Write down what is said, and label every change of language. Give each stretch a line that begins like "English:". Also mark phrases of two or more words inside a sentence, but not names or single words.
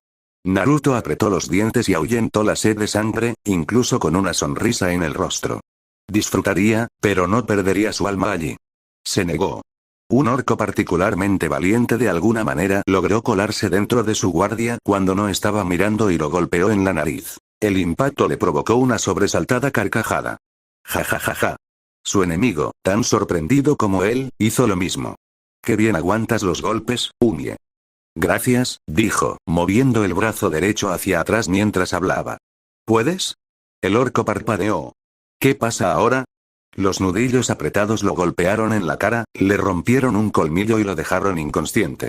Spanish: Naruto apretó los dientes y ahuyentó la sed de sangre, incluso con una sonrisa en el rostro. Disfrutaría, pero no perdería su alma allí. Se negó. Un orco particularmente valiente de alguna manera logró colarse dentro de su guardia cuando no estaba mirando y lo golpeó en la nariz. El impacto le provocó una sobresaltada carcajada. Ja ja ja ja. Su enemigo, tan sorprendido como él, hizo lo mismo. «Qué bien aguantas los golpes, Umie». «Gracias», dijo, moviendo el brazo derecho hacia atrás mientras hablaba. «¿Puedes?» El orco parpadeó. «¿Qué pasa ahora?» Los nudillos apretados lo golpearon en la cara, le rompieron un colmillo y lo dejaron inconsciente.